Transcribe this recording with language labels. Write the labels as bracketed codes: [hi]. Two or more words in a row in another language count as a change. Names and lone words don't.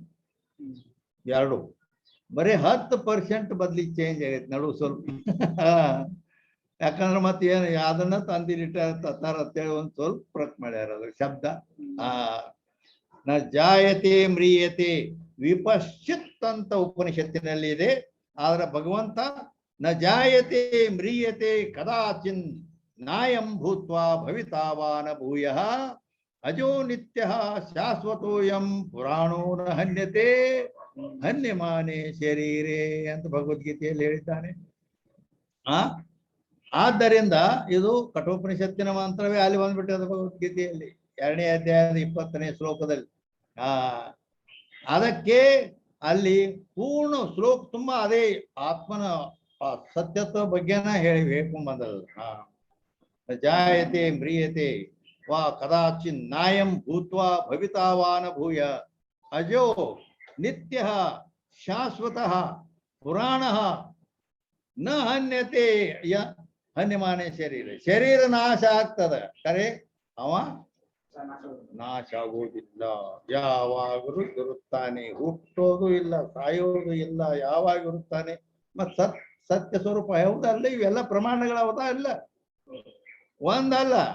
[kn] ಎರಡು ಬರೀ 10% ಬದ್ಲಿ ಚೇಂಜ್ ಆಗೈತೆ ನಡು ಸ್ವಲ್ಪ. ಯಾಕಂದ್ರೆ ಮತ್ತೆ ಏನು ಅದನ್ನ ತಂದಿಟ್ಟಾರ ಅಂತೇಳಿ ಒಂದ್ ಸ್ವಲ್ಪ ಪ್ರಕ್ ಮಾಡ್ಯಾರ ಅದ್ರ ಶಬ್ದ. [sa] ನ ಜಾಯತೆ ಮ್ರಿಯತೆ ವಿಪಶ್ಚಿತ್ [kn] ಅಂತ ಉಪನಿಷತ್ತಿನಲ್ಲಿ ಇದೆ. ಆದ್ರೆ ಭಗವಂತ [sa] ನ ಜಾಯತೆ ಮ್ರಿಯತೆ ಕದಾಚಿನ್ ನಾಯಂ ಭೂತ್ವಾ ಭವಿತಾವಾನ ಭೂಯಃ ಅಜೋ ನಿತ್ಯ ಶಾಶ್ವತೋಯಂ ಪುರಾಣೋ ನ ಹನ್ಯತೆ ಹನ್ಯಮಾನೆ ಶರೀರೇ [kn] ಅಂತ ಭಗವದ್ಗೀತೆಯಲ್ಲಿ ಹೇಳಿದ್ದಾನೆ. ಆದ್ದರಿಂದ ಇದು ಕಠೋಪನಿಷತ್ತಿನ ಮಂತ್ರವೇ ಅಲ್ಲಿ ಬಂದ್ಬಿಟ್ಟದ ಭಗವದ್ಗೀತೆಯಲ್ಲಿ 2ನೇ ಅಧ್ಯಾಯದ 20ನೇ ಶ್ಲೋಕದಲ್ಲಿ. ಅದಕ್ಕೆ ಅಲ್ಲಿ ಪೂರ್ಣ ಶ್ಲೋಕ ತುಂಬಾ ಅದೇ ಆತ್ಮನ ಸತ್ಯತ್ವ ಬಗ್ಗೆನ ಹೇಳಿ ಹೇಳ್ಕೊಂಡ್ಬಂದದ್ದು. [sa] ಜಾಯತೆ ಮ್ರಿಯತೆ ವಾ ಕದಾಚಿನ್ ನಾಯಂ ಭೂತ್ವಾ ಭವಿತಾವಾನ ಭೂಯ ಅಜೋ ನಿತ್ಯ ಶಾಶ್ವತಃ ಪುರಾಣ ನ ಹನ್ಯತೆ ಹನ್ಯಮಾನೆ ಶರೀರ. [kn] ಶರೀರ ನಾಶ ಆಗ್ತದ, ಖರೆ ಅವ ನಾಶ ಆಗುವುದಿಲ್ಲ. ಯಾವಾಗಲೂ ಇರುತ್ತಾನೆ, ಹುಟ್ಟೋದು ಇಲ್ಲ, ಸಾಯೋದು ಇಲ್ಲ, ಯಾವಾಗ ಇರುತ್ತಾನೆ. ಮತ್ ಸತ್ಯ ಸ್ವರೂಪ ಹೌದಲ್ಲ. ಇವೆಲ್ಲ ಪ್ರಮಾಣಗಳವದ ಇಲ್ಲ, ಒಂದಲ್ಲ.